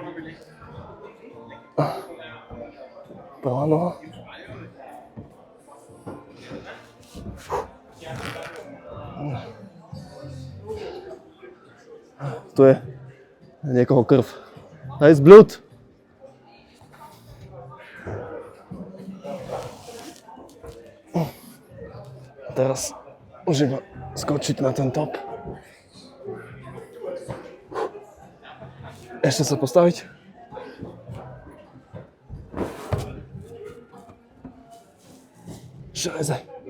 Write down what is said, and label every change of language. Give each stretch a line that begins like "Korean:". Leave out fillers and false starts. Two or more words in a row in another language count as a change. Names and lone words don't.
Slovak: Pravá noha. Tu je niekoho krv.
German: Da ist Blut.
Slovak: Teraz už iba skočiť na ten top. Ešte sa postaviť. Železe.